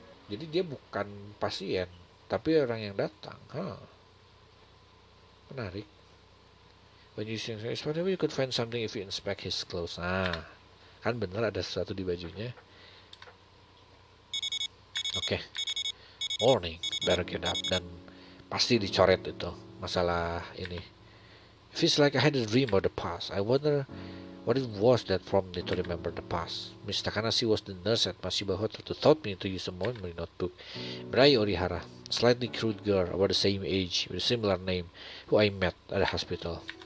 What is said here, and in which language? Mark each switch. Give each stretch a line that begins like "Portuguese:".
Indonesian: Jadi dia bukan pasien, tapi orang yang datang. Menarik.
English: When you say, whatever you could find something if you inspect his clothes.
Indonesian: Nah, kan bener ada sesuatu di bajunya.
English: Oke. Morning, better get up.
Indonesian: Dan pasti dicoret itu masalah ini.
English: It feels like I had a dream of the past. I wonder what it was that prompted me to remember the past. Miss Takanashi was the nurse at Mashiba Hotel who taught me to use a memory notebook. Mirai Orihara, a slightly crude girl about the same age with a similar name, who I met at the hospital.